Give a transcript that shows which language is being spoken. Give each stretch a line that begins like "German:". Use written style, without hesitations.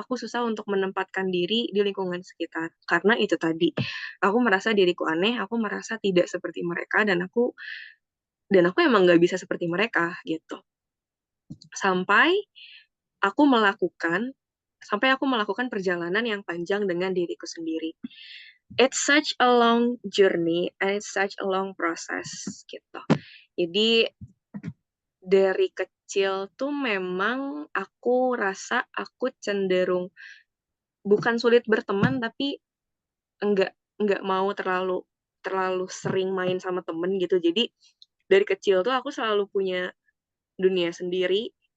Indonesian: Aku susah untuk menempatkan diri di lingkungan sekitar karena itu tadi. Aku merasa diriku aneh, aku merasa tidak seperti mereka dan aku emang nggak bisa seperti mereka gitu. Sampai aku melakukan sampai aku melakukan perjalanan yang panjang dengan diriku sendiri.
English: It's such a long journey and it's such a long process
Indonesian: gitu. Jadi dari kecil tuh memang aku rasa aku cenderung bukan sulit berteman tapi enggak mau terlalu terlalu sering main sama temen gitu. Jadi dari kecil tuh aku selalu punya dunia sendiri.